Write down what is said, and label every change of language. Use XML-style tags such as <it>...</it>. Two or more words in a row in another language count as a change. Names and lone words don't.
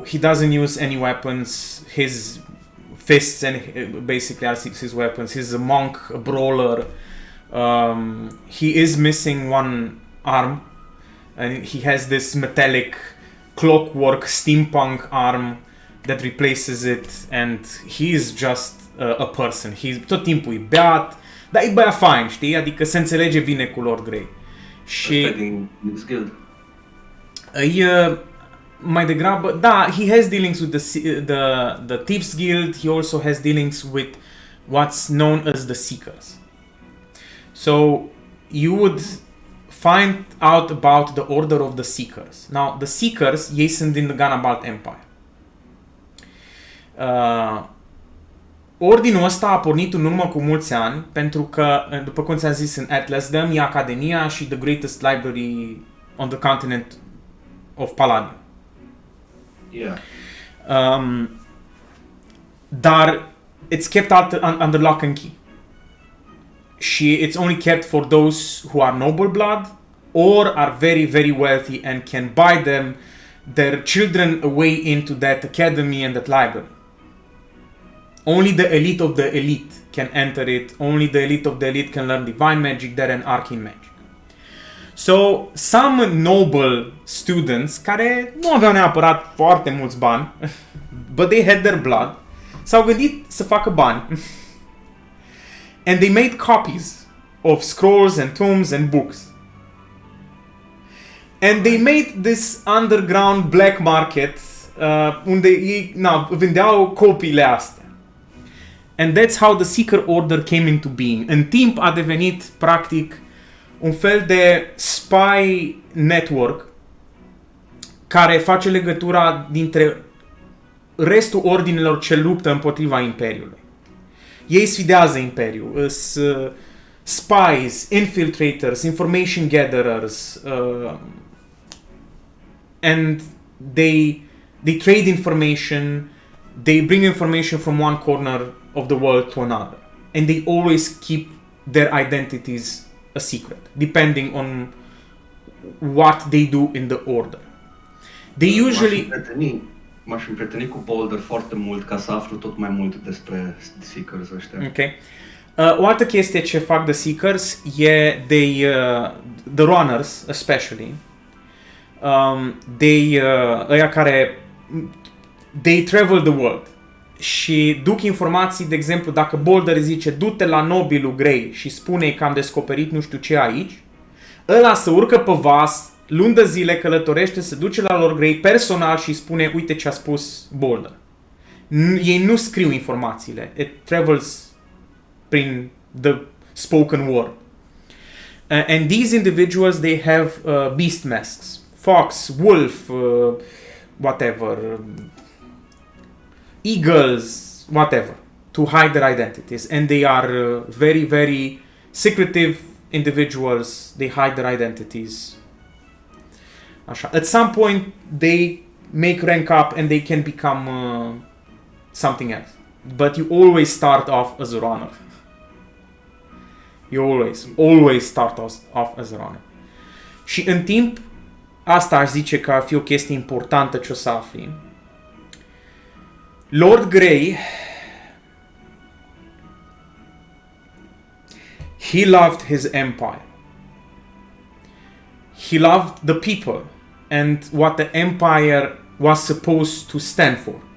<en>He doesn't use any weapons. His fists and basically are his weapons. He's a monk, a brawler. He is missing one arm, and he has this metallic clockwork steampunk arm that replaces it, and he is just a person.</en> <ro>He's tot timpul e beat, dar e băiat fain, știi? Adică se înțelege bine cu Lord Grey. Și din Guild. Mai degrabă, da,</ro> <en>he has dealings with the Thieves Guild. He also has dealings with what's known as the Seekers. So you would find out about the Order of the Seekers. Now, the Seekers,</en> <ro>ei sunt din the Ganabalt Empire. Ordinul ăsta a pornit în urmă cu mulți ani, pentru că, după cum ți-am zis, în Atlasdam e Academia și</ro> <en>the greatest library on the continent of Palladium. Yeah. Dar it's kept under lock and key. Și it's only kept for those who are noble blood or are very, very wealthy and can buy them their children a way into that academy and that library. Only the elite of the elite can enter it. Only the elite of the elite can learn divine magic there and arcane magic. So, some noble students</en> <ro>care nu aveau neapărat foarte mulți bani,</ro> <en>but they had their blood,</en> <ro>s-au gândit să facă bani.</ro> <en>And they made copies of scrolls and tomes and books. And they made this underground black market</en> <ro>unde ei vindeau copiile astea.</ro> <en>And that's how the Seeker Order came into being.</en> <ro>În timp a devenit practic un fel de</ro> <en>spy network</en> <ro>care face legătura dintre restul ordinelor ce luptă împotriva Imperiului. Ei sfidează Imperiul,</ro> <en>spies, infiltrators, information gatherers, and they trade information, they bring information from one corner of the world to another, and they always keep their identities a secret, depending on what they do in the order. They usually...</en> <ro>M-aș împrieteni cu Boulder foarte mult ca să aflu tot mai mult despre Seekers ăștia. Ok. O altă chestie ce fac The Seekers e</ro> <en>the runners, especially.</en> <ro>Ăia care</ro> <en>they travel the world</en> <ro>și duc informații, de exemplu, dacă Boulder zice du-te la nobilul Grey și spune că am descoperit nu știu ce aici, ăla se urcă pe vas, luni de zile călătorește, se duce la Lord Grey personal și spune uite ce a spus Boulder. Ei nu scriu informațiile,</ro> <en>it travels prin the spoken word. And these individuals, they have beast masks, fox, wolf, whatever, eagles, whatever, to hide their identities. And they are very, very secretive individuals. They hide their identities.</en> <ro>Așa.</ro> <en>At some point, they make rank up and they can become something else. But you always start off as a runner. You always start off as a runner.</en> <ro>Și în timp, asta aș zice că ar fi o chestie importantă ce o să afli.</ro> <en>Lord Grey, he loved his empire. He loved the people and what the empire was supposed to stand for.</en>